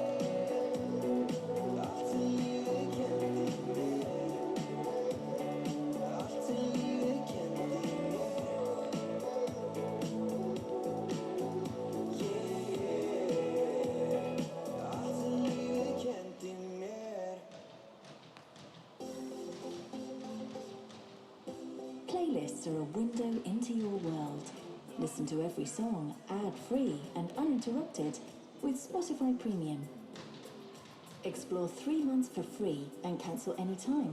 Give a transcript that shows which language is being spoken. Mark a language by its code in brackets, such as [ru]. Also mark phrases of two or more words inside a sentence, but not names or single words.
[is] Allt sem lífið kenndi mér. Allt sem lífið kenndi mér. Allt sem lífið kenndi mér. [en] Playlists are a window into your world. Listen to every song ad-free and uninterrupted with Spotify Premium. Explore 3 months for free and cancel anytime.